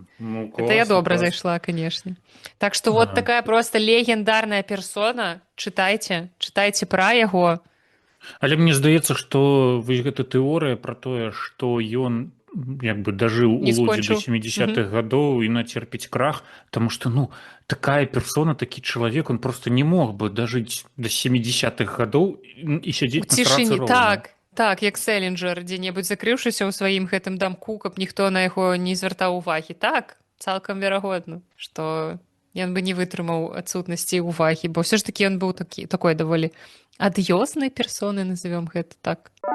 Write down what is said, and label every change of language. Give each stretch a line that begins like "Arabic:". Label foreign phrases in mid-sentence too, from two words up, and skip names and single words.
Belarusian: Это я добра зайшла, канешне. Так што
Russian: вот такая
Belarusian: проста легендарная персона. Чытайце пра яго. Але мне здаецца, што вось гэта тэорыя пра тое, што ён як бы дажыў у лодзе до 70-х гадоў і нацерпіць крах, таму што такая персона, такі чалавек,
Russian: он просто не мог бы
Belarusian: дажыць до 70-х гадоў і сядзець на працы роўна. Так, як Селінджер, дзе-небудзь закрыўшыся ў сваім гэтым дамку, каб ніхто на яго не звяртаў увагі. Так, цалкам верагодна, што ён бы не вытрымаў адсутнасці ўвагі, бо ўсё ж такі ён быў такой даволі ад'ёзнай персонай, назовём гэта так.